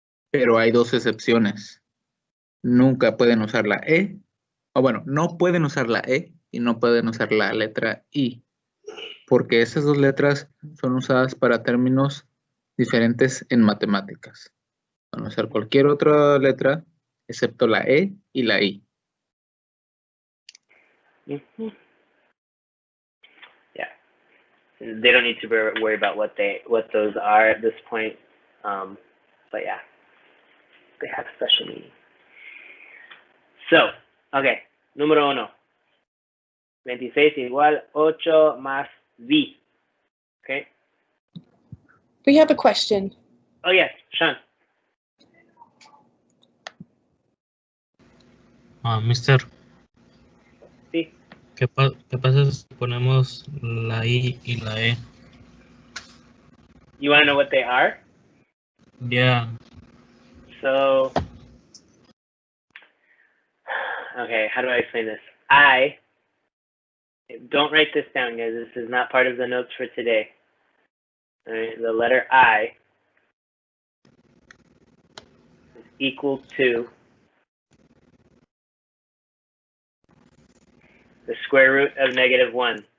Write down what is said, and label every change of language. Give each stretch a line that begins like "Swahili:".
Spanish: Pero hay dos excepciones. Nunca pueden usar la E, o bueno, no pueden usar la E y no pueden usar la letra I, porque esas dos letras son usadas para términos diferentes en matemáticas. Van a usar cualquier otra letra excepto la E y la I.
English: Yeah, they don't need to worry about what those are at this point, but yeah, they have special meaning. So, okay,
Spanish: número 1. 26 igual 8 más v.
English: Okay. We have a question. Oh yes, Sean. Mister,
Spanish: Sí. ¿qué pasa si ponemos la I y la E?
English: You want to know what they are? Yeah. So, okay, how do I explain this? Don't write this down, guys. This is not part of the notes for today. All right, the letter I is equal to the square root of -1.